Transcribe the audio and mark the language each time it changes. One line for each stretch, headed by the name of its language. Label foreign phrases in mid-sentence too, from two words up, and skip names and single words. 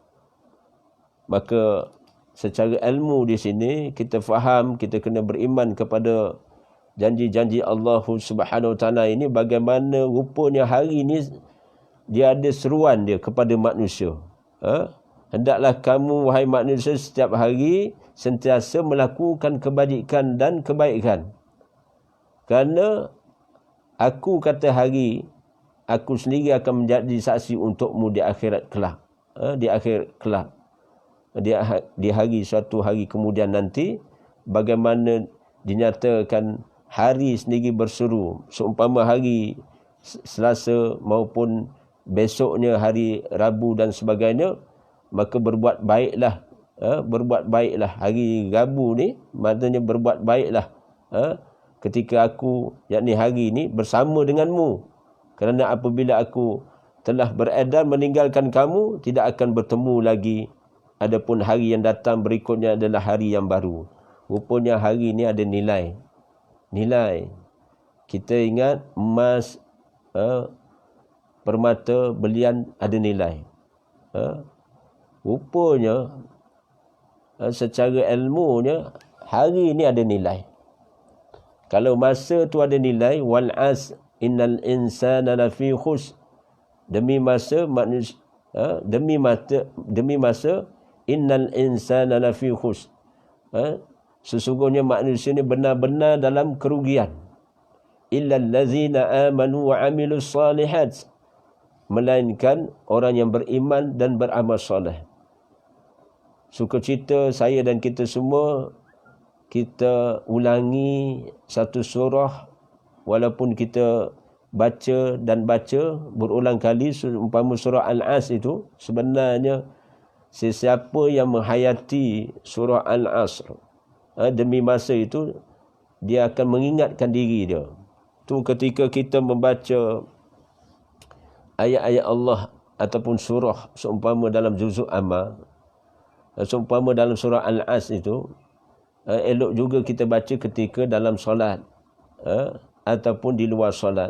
Malay: Maka secara ilmu di sini kita faham, kita kena beriman kepada janji-janji Allah
Arabic: سبحانه وتعالى
Malay: ini, bagaimana rupanya hari ini dia ada seruan dia kepada manusia. Hendaklah kamu wahai manusia setiap hari sentiasa melakukan kebajikan dan kebaikan. Kerana aku kata hari, aku sendiri akan menjadi saksi untukmu di akhirat kelak. Di akhirat kelak. Di hari suatu hari kemudian nanti, bagaimana dinyatakan hari sendiri berseru. Seumpama hari Selasa maupun besoknya hari Rabu dan sebagainya, maka berbuat baiklah. Berbuat baiklah. Hari Rabu ni maknanya berbuat baiklah. Ketika aku, yakni hari ini bersama denganmu. Kerana apabila aku telah beredar meninggalkan kamu, tidak akan bertemu lagi. Adapun hari yang datang berikutnya adalah hari yang baru. Rupanya hari ini ada nilai. Nilai. Kita ingat emas, permata, belian ada nilai. Rupanya secara ilmunya hari ini ada nilai. Kalau masa tu ada nilai,
Arabic: والعصر إن الإنسان لفي خسر.
Malay: Demi masa manusia, demi masa
Arabic: إن الإنسان لفي خسر.
Malay: Sesungguhnya manusia ni benar-benar dalam kerugian.
Arabic: إلا الذين آمنوا وعملوا الصالحات.
Malay: Melainkan orang yang beriman dan beramal soleh. Sukacita saya dan kita semua, kita ulangi satu surah, walaupun kita baca dan baca berulang kali. Umpama surah Al-As itu, sebenarnya sesiapa yang menghayati surah Al-Asr, demi masa itu, dia akan mengingatkan diri dia. Tu ketika kita membaca ayat-ayat Allah ataupun surah, seumpama dalam juzuk Amma, seumpama dalam surah Al-As itu, elok juga kita baca ketika dalam solat, ataupun di luar solat.